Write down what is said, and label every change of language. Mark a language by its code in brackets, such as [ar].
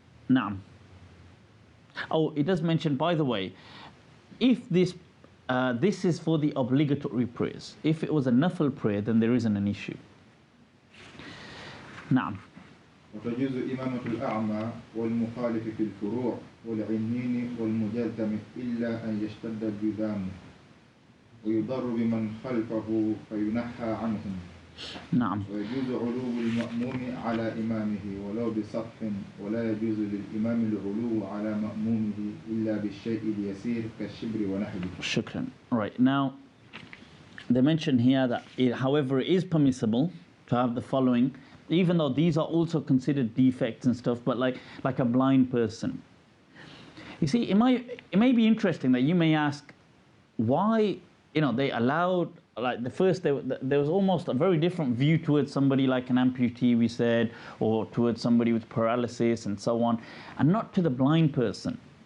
[en] Naam. Oh, it does mention, by the way, if this is for the obligatory prayers. If it was a nafil prayer, then there isn't an issue. [ar] نعم. وتجوز إمامة الأعمى والمخالف في الفروع والعنين والمجلتم إلا أن يشتد الجذام ويضر بمن خلفه فينحى عنهم. نعم. ويجوز علو المأموم على إمامه ولو بسطح ولا يجوز للإمام العلو على مأمومه إلا بالشيء اليسير كالشبر ونحوه. شكرا. [en] Right, now they mention here that however it is permissible to have the following, even though these are also considered defects and stuff, but like a blind person. You see, it may be interesting that you may ask why, they allowed, like the first, there was almost a very different view towards somebody like an amputee, we said, or towards somebody with paralysis and so on, and not to the blind person.